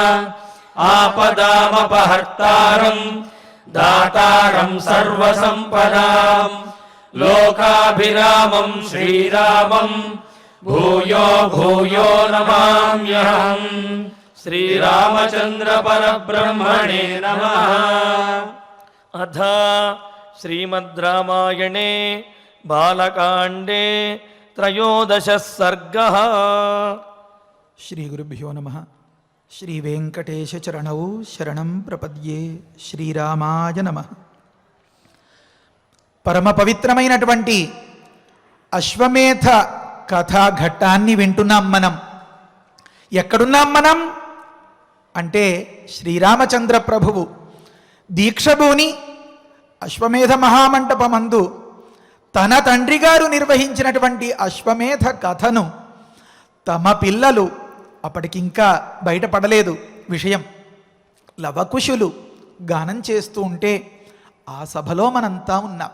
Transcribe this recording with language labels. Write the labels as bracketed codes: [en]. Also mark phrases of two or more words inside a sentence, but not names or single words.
[sa] आपदामपहर्तारम् दातारम् सर्वसम्पदाम् लोकाभिरामम् श्रीरामम् भूयो भूयो नमाम्यहम् श्रीरामचन्द्र परब्रह्मणे नमः। अथ श्रीमद् रामायणे बालकाण्डे त्रयोदशः सर्गः। श्री गुरुभ्यो नमः। श्री वेंकटेश चरणौ शरणं प्रपद्ये। శ్రీరామాయ నమః। [te] పరమ పవిత్రమైనటువంటి అశ్వమేధ కథా ఘట్టాన్ని వింటున్నాం మనం. ఎక్కడున్నాం మనం అంటే శ్రీరామచంద్ర ప్రభువు దీక్షభూని అశ్వమేధ మహామంటపమందు తన తండ్రి గారు నిర్వహించినటువంటి అశ్వమేధ కథను తమ పిల్లలు, అప్పటికింకా బయటపడలేదు విషయం, లవకుశులు గానం చేస్తూ ఉంటే ఆ సభలో మనంతా ఉన్నాం.